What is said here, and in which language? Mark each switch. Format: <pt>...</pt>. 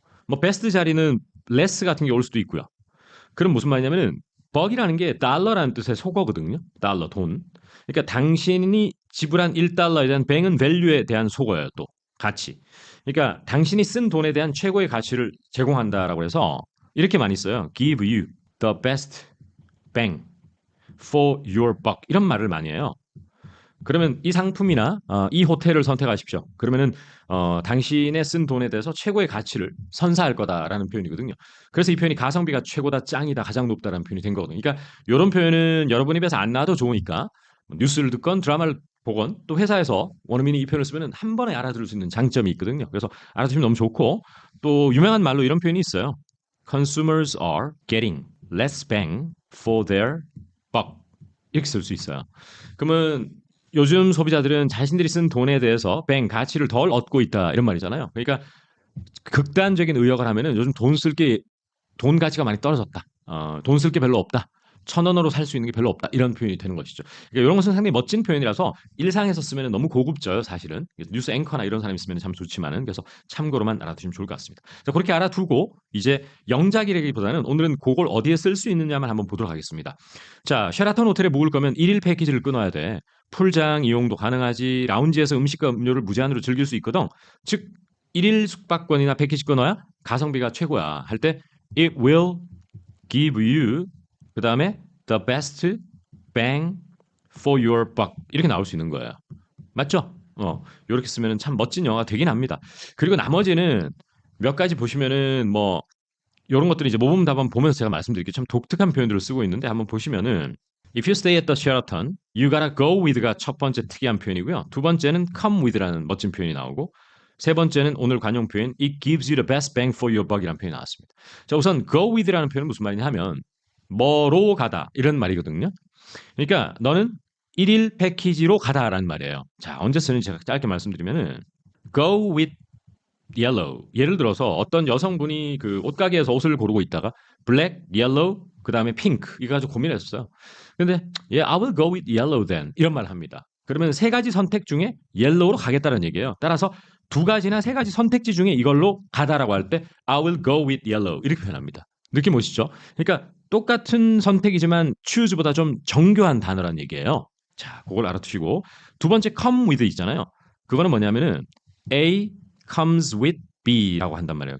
<ko>뭐 best 자리는 less 같은 게 올 수도 있고요. 그럼 무슨 말이냐면은 buck이라는 게 달러라는 뜻의 속어거든요. 달러, 돈. 그러니까 당신이 지불한 1달러에 대한 bang은 value에 대한 속어예요. 또 가치. 그러니까 당신이 쓴 돈에 대한 최고의 가치를 제공한다라고 해서 이렇게 많이 써요.</ko> <en>give you the best bang for your buck</en> <ko>이런 말을 많이 해요. 그러면 이 상품이나 이 호텔을 선택하십시오. 그러면은 당신의 쓴 돈에 대해서 최고의 가치를 선사할 거다라는 표현이거든요. 그래서 이 표현이 가성비가 최고다, 짱이다, 가장 높다라는 표현이 된 거거든요. 그러니까 이런 표현은 여러분 입에서 안 나와도 좋으니까 뉴스를 듣건 드라마를 보건 또 회사에서 원어민이 이 표현을 쓰면은 한 번에 알아들을 수 있는 장점이 있거든요. 그래서 알아두시면 너무 좋고 또 유명한 말로 이런 표현이 있어요.</ko> <en>Consumers are getting less bang for their buck</en> <ko>이렇게 쓸 수 있어요. 그러면 요즘 소비자들은 자신들이 쓴 돈에 대해서 가치를 덜 얻고 있다 이런 말이잖아요. 그러니까 극단적인 의역을 하면은 요즘 돈 가치가 많이 떨어졌다. 돈 쓸 게 별로 없다. 1,000원으로 살 수 있는 게 별로 없다. 이런 표현이 되는 것이죠. 그러니까 이런 것은 상당히 멋진 표현이라서 일상에서 쓰면 너무 고급져요, 사실은. 뉴스 앵커나 이런 사람이 쓰면 참 좋지만은 그래서 참고로만 알아두시면 좋을 것 같습니다. 자, 그렇게 알아두고 이제 영작이라기보다는 오늘은 그걸 어디에 쓸 수 있느냐만 한번 보도록 하겠습니다. 자, 쉐라톤 호텔에 묵을 거면 1일 패키지를 끊어야 돼. 풀장 이용도 가능하지. 라운지에서 음식과 음료를 무제한으로 즐길 수 있거든. 즉 1일 숙박권이나 패키지 끊어야 가성비가 최고야. 할 때</ko> <en>it will give you</en> <ko>그 다음에</ko> <en>the best bang for your buck</en> <ko>이렇게 나올 수 있는 거예요. 맞죠? 이렇게 쓰면 참 멋진 영화가 되긴 합니다. 그리고 나머지는 몇 가지 보시면은 뭐 이런 것들이 이제 모범답안 보면서 제가 말씀드릴게요. 참 독특한 표현들을 쓰고 있는데 한번 보시면은</ko> <en>If you stay at the Sheraton, you gotta go with</en> <ko>가 첫 번째 특이한 표현이고요. 두 번째는 come with라는 멋진 표현이 나오고 세 번째는 오늘 관용 표현</ko> <en>It gives you the best bang for your buck</en> <ko>이라는 표현이 나왔습니다. 자, 우선 go with라는 표현은 무슨 말이냐 하면 뭐로 가다 이런 말이거든요. 그러니까 너는 1일 패키지로 가다라는 말이에요. 자, 언제 쓰는지 제가 짧게 말씀드리면은 go with yellow. 예를 들어서 어떤 여성분이 그 옷가게에서 옷을 고르고 있다가 black, yellow, 그 다음에 pink 이거 가지고 고민했어요.</ko> <en>근데 yeah, I will go with yellow then</en> <ko>이런 말을 합니다. 그러면 세 가지 선택 중에 yellow로 가겠다는 얘기예요. 따라서 두 가지나 세 가지 선택지 중에 이걸로 가다라고 할 때</ko> <en>I will go with yellow</en> <ko>이렇게 표현합니다. 느낌 오시죠? 그러니까 똑같은 선택이지만 choose보다 좀 정교한 단어란 얘기예요. 자, 그걸 알아두시고 두 번째 come with 있잖아요. 그거는 뭐냐면은</ko> <en>A comes with B</en> <ko>라고 한단 말이에요.</ko>